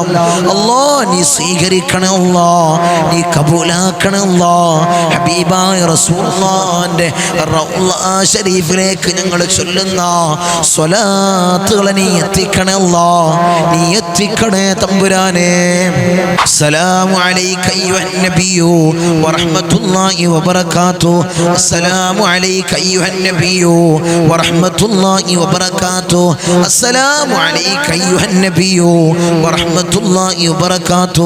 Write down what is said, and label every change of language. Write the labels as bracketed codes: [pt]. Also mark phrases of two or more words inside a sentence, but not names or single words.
[ml] അല്ലാ നീ സ്വീകരിക്കണേ അല്ലാ, നീ കബൂലാക്കണേ അല്ലാ. ഹബീബായ റസൂലുള്ളാഹിന്റെ റൗള ശരീഫിലേക്ക് ഞങ്ങൾ ചൊല്ലുന്ന സ്വലാത്തുകളെ നീ എത്തിക്കണേ അല്ലാ, നീ എത്തിക്കണേ തമ്പുരാനെ. [ar] السلام عليك أيها النبي ورحمة الله وبركاته. السلام عليك أيها النبي ورحمة الله وبركاته. السلام عليك أيها النبي ورحمة الله وبركاته.